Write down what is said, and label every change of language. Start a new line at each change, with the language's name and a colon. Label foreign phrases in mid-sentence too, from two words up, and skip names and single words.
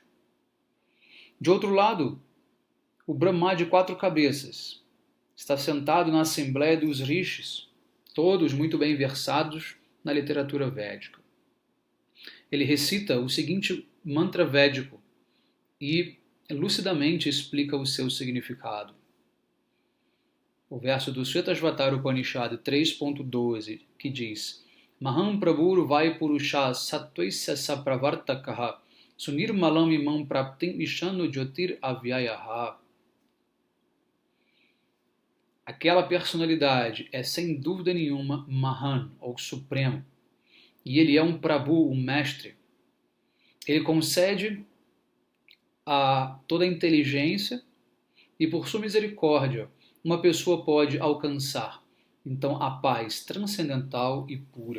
Portuguese: De outro lado, o Brahma de 4 cabeças está sentado na assembleia dos rishis, todos muito bem versados na literatura védica. Ele recita o seguinte mantra védico e lucidamente explica o seu significado. O verso do Shvetashvatara Upanishad 3.12, que diz:
Sanskrit: महम् प्रभुर् वै पुरुष सत्त्वैस्य सप्रवर्तकः सुनिर्मलाम् इमाम् प्राप्तिम् ईशानु ज्योतिर् अव्ययः.
Portuguese: Aquela personalidade é sem dúvida nenhuma Mahan, ou Supremo, e ele é um Prabhu, um mestre. Ele concede a toda a inteligência e, por sua misericórdia, uma pessoa pode alcançar, então, a paz transcendental e pura.